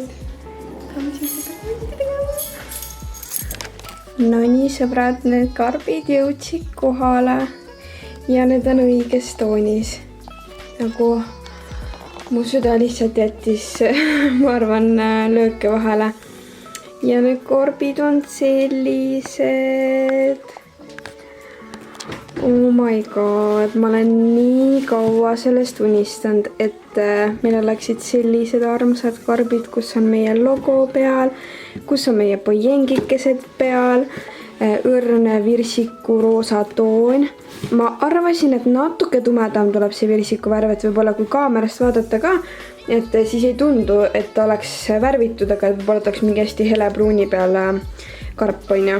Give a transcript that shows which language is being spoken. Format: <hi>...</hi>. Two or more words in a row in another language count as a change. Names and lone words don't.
<et>Saame siin seda ruumid tegema. No nii, sõbrad, need karbid jõudsid kohale ja need on õiges toonis. Nagu mu süda lihtsalt jättis, ma arvan, lööke vahele. Ja need karbid on sellised.</et> <en>Oh my god,</en> <et>ma olen nii kaua sellest unistanud, et meil oleksid sellised armsad karbid, kus on meie logo peal, kus on meie pojengikesed peal, õrne virsiku roosa toon. Ma arvasin, et natuke tumedam tuleb see virsiku värv, et võib-olla kui kaamerast vaadata ka, et siis ei tundu, et ta oleks värvitud, aga võib-olla ta oleks mingi hästi hele pruuni peal karp, on ju.</et>